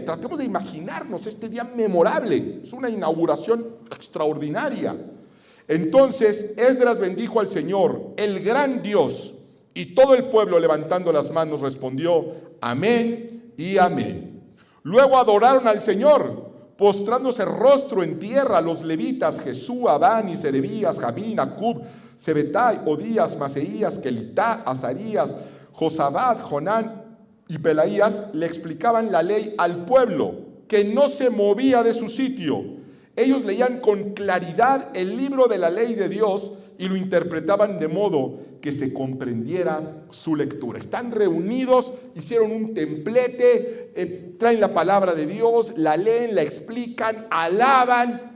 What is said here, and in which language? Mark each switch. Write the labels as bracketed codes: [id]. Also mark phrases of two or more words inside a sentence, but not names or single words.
[es] Tratemos de imaginarnos este día memorable. Es una inauguración extraordinaria. Entonces Esdras bendijo al Señor, el gran Dios, y todo el pueblo, levantando las manos, respondió: amén y amén. Luego adoraron al Señor, postrándose rostro en tierra, los levitas Jesúa, Abani, Serebías, Jamín, Acub, Sebetai, Odías, Maseías, Kelitá, Azarías, Josabad, Jonán y Pelaías le explicaban la ley al pueblo, que no se movía de su sitio. Ellos leían con claridad el libro de la ley de Dios y lo interpretaban de modo que se comprendiera su lectura. Están reunidos, hicieron un templete, traen la palabra de Dios, la leen, la explican, alaban.